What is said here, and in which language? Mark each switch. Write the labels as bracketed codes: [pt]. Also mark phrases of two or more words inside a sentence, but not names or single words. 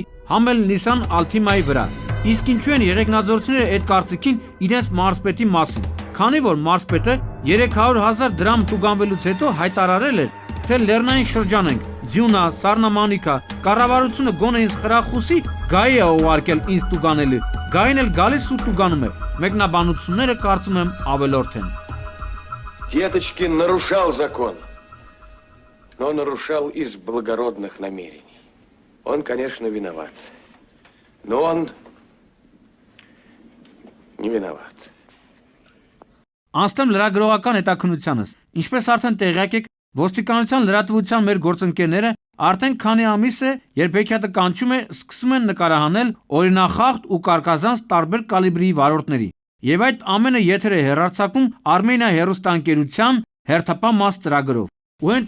[hy] համ էլ Nissan Altima-ի վրա։ Իսկ ինչու են եղեգնաձորցիները այդ կարծիքին իրենց մարզպետի մասին, քանի որ մարզպետը 300,000 դրամ տուգանվելուց հետո հայտարարել էր, թե Լեռնային շրջան ենք, Ձյունա, Սառնամանիկա, կառավարությունը գոնե ինձ խրախուսի, գայի է ուղարկել ինձ տուգանելու, գային էլ գալիս ու տուգանում է, մեկնաբանությունները կարծում եմ ավելորդ են։ [ru] Деточкин нарушал закон, но нарушал из благородных намерений. Он, конечно, виноват, но он не виноват. [hy] Անցնեմ լրագրողական հետաքննությանս, ինչպես արդեն տեղյակ եք, ոստիկանության լրատվության մեր գործընկերները արդեն քանի ամիս է, երբ հեքիաթը կանչում է, սկսում են նկարահանել օրինախախտ ու կարկազանց տարբեր կալիբրի վարորդների։ Եվ այդ ամենը եթեր է հեռարձակում Armenia հեռուստաընկերության հերթապահ մաս ծրագրով։ Ու հենց